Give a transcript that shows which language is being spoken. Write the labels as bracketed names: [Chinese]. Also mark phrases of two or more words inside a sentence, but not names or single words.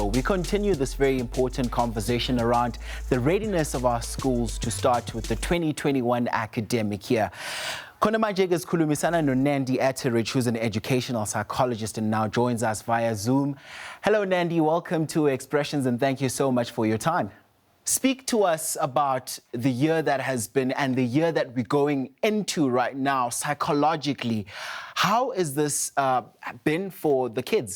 [English] We continue this very important conversation around the readiness of our schools to start with the 2021 academic year. [Zulu] Khona manje ke sikhulumisana noNandi Atterich, [English] who's an educational psychologist and now joins us via Zoom. Hello, Nandi. Welcome to Expressions, and thank you so much for your time. Speak to us about the year that has been and the year that we're going into right now psychologically. How has this been for the kids?